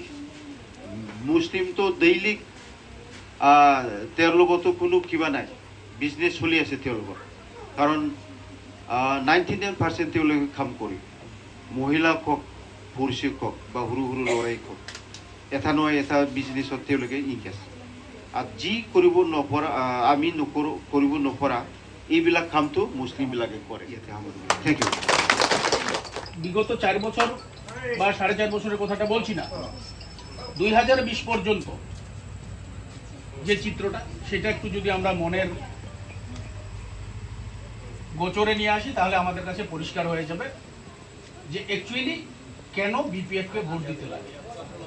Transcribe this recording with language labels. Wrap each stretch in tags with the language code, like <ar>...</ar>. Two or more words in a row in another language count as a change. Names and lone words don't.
<as>মুছলিমটো ডেইলি তেওঁৰ লগতো কোনো কিবা নাই, বিজনেছ চলি আছে তেওঁলোকৰ, কাৰণ 99% তেওঁলোকে কাম কৰে। মহিলা হওক, পুৰুষ হওক বা সৰু ল'ৰাই হওক, এটা নহয় এটা বিজনেছত তেওঁলোকে ইংগেজ। আৰু যি কৰিব নপৰা, আমি কৰিব নপৰা এইবিলাক কামটো মুছলিমবিলাকে কৰে।</as> <en>Thank you.</en> <bn>বিগত 4 বছর বা 4.5 বছরের কথাটা বলছি না, 2020 পর্যন্ত যে চিত্রটা, সেটা একটু যদি আমরা মনের গোচরে নিয়ে আসি, তাহলে আমাদের কাছে পরিষ্কার হয়ে যাবে যে অ্যাকচুয়ালি কেন BPF কে ভোট দিতে লাগে।</bn>